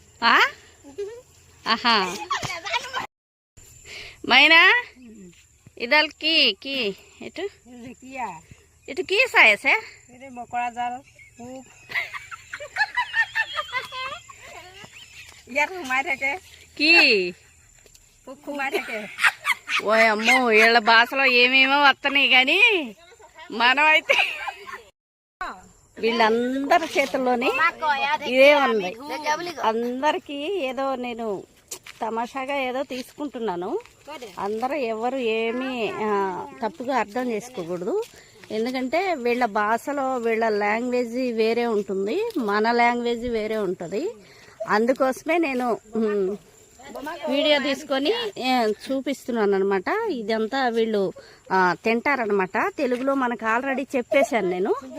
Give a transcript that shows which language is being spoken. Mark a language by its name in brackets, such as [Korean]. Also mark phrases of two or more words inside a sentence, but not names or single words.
[Assamese] আহা মাইনা ইডাল কি কি এইটো ঢেকীয়া এইটো কি চাই আছে মকৰা জাল পোক ইয়াত সোমাই থাকে কি পোক সোমাই থাকে [Telugu] ఓ అమ్మో వీళ్ళ భాషలో ఏమేమో వస్తున్నాయి కానీ మనం అయితే వీళ్ళందరి చేతుల్లోని ఇదే ఉంది అందరికీ ఏదో నేను తమాషాగా ఏదో తీసుకుంటున్నాను అందరూ ఎవరు ఏమీ తప్పుగా అర్థం చేసుకోకూడదు ఎందుకంటే వీళ్ళ భాషలో వీళ్ళ లాంగ్వేజ్ వేరే ఉంటుంది మన లాంగ్వేజ్ వేరే ఉంటుంది అందుకోసమే నేను వీడియో తీసుకొని చూపిస్తున్నాను అనమాట ఇదంతా వీళ్ళు తింటారనమాట తెలుగులో మనకు ఆల్రెడీ చెప్పేశాను నేను